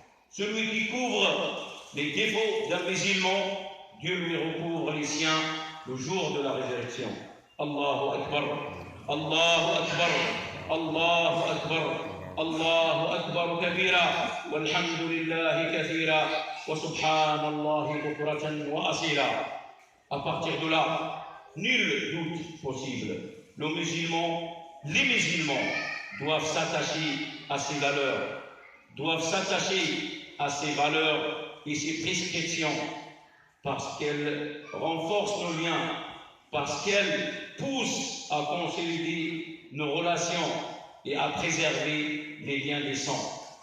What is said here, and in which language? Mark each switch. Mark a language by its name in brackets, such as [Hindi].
[French] Celui qui couvre les défauts d'un musulman, Dieu lui recouvre les siens le jour de la résurrection. [Arabic] Allahu Akbar, Allahu Akbar, Allahu Akbar, الله أكبر كبيرا والحمد لله كثيرا وسبحان الله بكرة وأصيلا. [French] À partir de là, nul doute possible. Les musulmans doivent s'attacher à ces valeurs, doivent s'attacher à ces valeurs et ces prescriptions parce qu'elles renforcent nos liens, parce qu'elles poussent à consolider nos relations et à préserver les liens des sangs.